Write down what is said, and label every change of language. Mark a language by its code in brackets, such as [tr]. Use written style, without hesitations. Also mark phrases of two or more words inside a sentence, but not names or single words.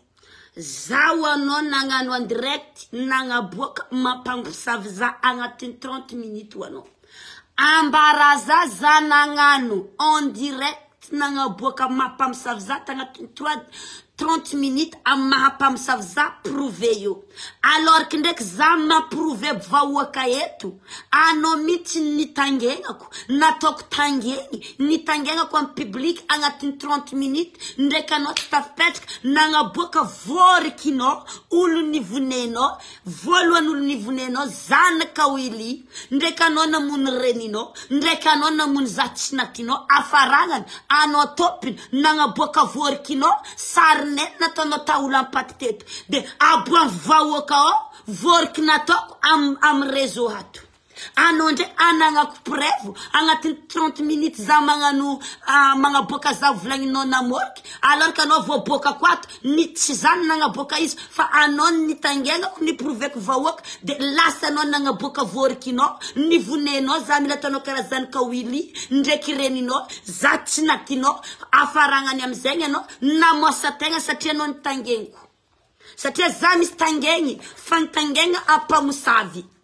[mg] zao anao nagnano [fr] en direct [mg] nagnaboaka mampamosavy za agnatiny 30 minutes ho anao ambaraza za nagnano [fr] en direct [mg] nagnaboaka mampamosavy za tagnatiny 30 minutes am mahampamosavy za prouvé io. [fr] Alors que [mg] ndraiky za maprouvé vahoaka eto, anao mihitsy nitangenako, nataoko tangeny, nitangenako amin'ny public agnatin'ny 30 minutes, ndraiky anao tsy tafipetraka, nagnaboaka vorikinao, olo nivonenao, voalohany olo nivonenao, zanaka Willy, ndraiky anao namono reninao, ndraiky anao namono zatsinatinao, afaragnany, anao topiny, nagnaboaka vorikinao, sarine nataonao taola ampaty teto, de aboan vahoaka ao, voriky nataoko am réseau ato. Anao ndray anagnako preuve agnatin'ny 30 minutes za magnano magnaboaka za volagninao namoriky, [fr] alors que [mg] anao voaboaka kwato ny tsy zany nagnaboaka izy fa anao nitangenako niproveko vahoaka de lasa anao nagnaboaka vorikinao nivonenao za mila tanao karaha zanaka Willy ndraiky reninao za tsy natinao afaragnany amizegny anao namoasa tegna satria anao nitangeniko satria za misy tangegny fa nitangegna ampamosavy.